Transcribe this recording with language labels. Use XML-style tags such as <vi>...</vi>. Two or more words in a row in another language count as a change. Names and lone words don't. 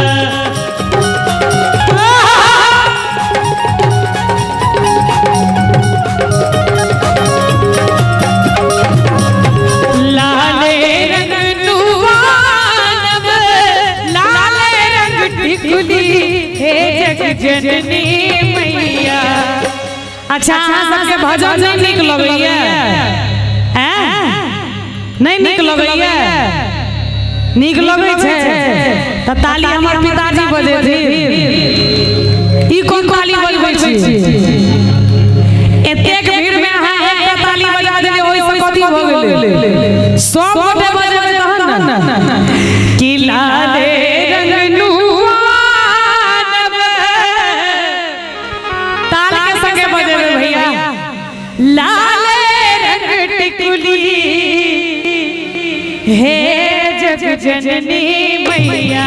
<mai>लाले रंग नुआनब लाले रंग टिकुली हे जग जननी मैया। अच्छा सबके भजन नहीं निक लगैया नहीं निक लगैया निक लगै छै त ताली हमर पिताजी बजेथिन ई कोन ताली बजबै छी एतेक भीड़ में अहाँ एकटा ताली बजा देलिए ओइ से कथि भ गेलै सब गोटे बजेबै तहन न कि लाले रंग नुआनब ताल के संगे बजेबै भैया लाले रंग टिकुली हे जग जननी मैया।</mai>